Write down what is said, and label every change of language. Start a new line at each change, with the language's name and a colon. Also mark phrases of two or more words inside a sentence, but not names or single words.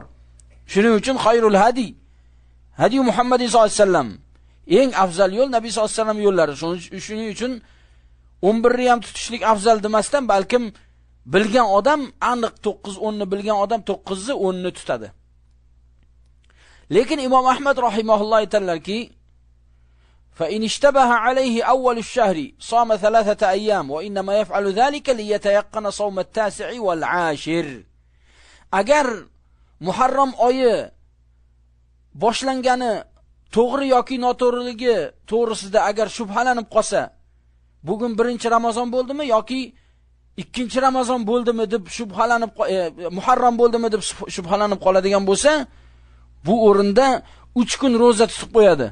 Uzbek: Shuning uchun
Arabic: خير الهدي
Uzbek: Muhammad
Arabic: صلى الله عليه وسلم,
Uzbek: eng afzal yo'l Nabiy
Arabic: صلى الله عليه وسلم
Uzbek: yo'llari. Shuning uchun 11ni ham tutishlik afzal demasdan, balkim bilgan odam aniq 9-10 ni bilgan odam 9ni 10ni tutadi. Lekin Imom Ahmad rahimahulloh aytadilarki,
Arabic: فإن اشتبه عليه أول الشهر صام 3 أيام وإنما يفعل ذلك ليتيقن صوم 9 والعاشر.
Uzbek: Agar Muharram oyi boshlangani to'g'ri yoki noto'g'riligi to'g'risida agar shubhalanib qolsa, bugun 1-Ramazon bo'ldimi yoki 2-Ramazon bo'ldimi deb shubhalanib, Muharram bo'ldimi deb shubhalanib qoladigan bo'lsa, bu o'rinda 3 kun roza tutib qo'yadi.